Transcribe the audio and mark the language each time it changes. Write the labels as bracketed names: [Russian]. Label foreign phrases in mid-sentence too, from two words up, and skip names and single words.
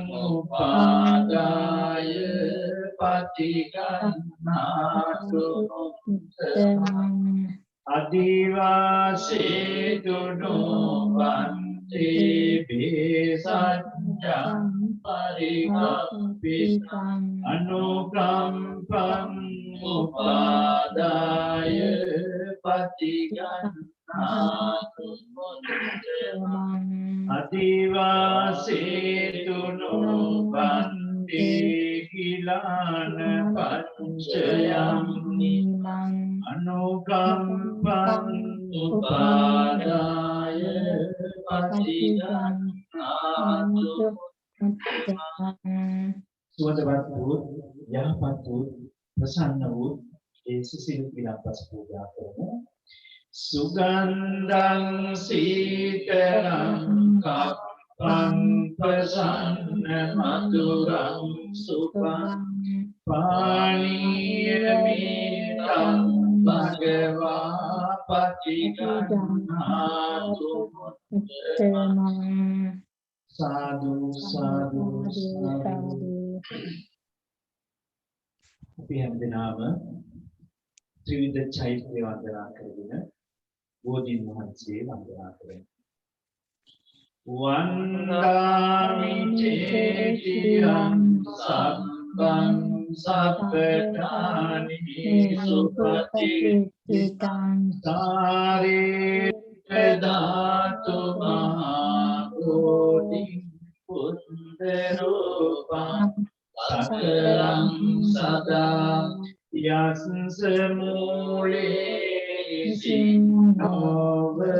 [Pali] උපාදාය පටිගන්නාතු අදිවාසේතුනෝ බන්තේ බේසඤ්ඤං පරිගප්පිතං අනුකම්පං උපාදාය පටිගන්නාතු අදිවාසේතු නොබන්තේ කිලාන පච්චයම් අනුකම්පං උපාදාය පටිගන්නාතු [Sinhala] සුවඳවත් වූ යහපත් වූ ප්‍රසන්න වූ ඒ සිසිල් විලාපස් පූජා කරමු. [Pali] සුගන්ධං සීතලං කප්පං ප්‍රසන්න මధుරං සුඛං පානීයමිතං භගවා පටිගන්නාතු සාදු සාදු සාදු. [Sinhala] අපි හැමදෙනාම ත්‍රිවිධ චෛත්‍ය වන්දනා කරගෙන බෝධීන් වහන්සේ වන්දනා කරමු. [Pali] වන්දාමි චේතියං සබ්බං සප්පඨානි සුපතිත්තං සාරේ ධාතු මහෝති පුත්තරෝපං සකලං සදා යස්ස මූලේ සින්නෝව